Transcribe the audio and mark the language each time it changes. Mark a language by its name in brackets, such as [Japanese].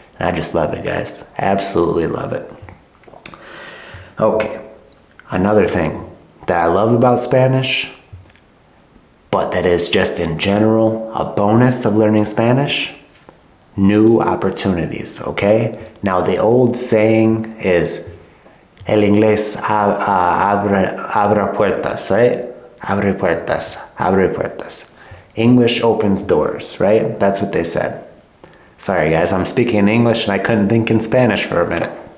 [English] And I just love it, guys. Absolutely love it. Okay, another thing that I love about Spanish, but that is just in general a bonus of learning Spanish, new opportunities, okay? Now the old saying is, [Spanish] el inglés abre puertas, [English] right? [Spanish] Abre puertas. [English] English opens doors, right? That's what they said. Sorry guys, I'm speaking in English and I couldn't think in Spanish for a minute.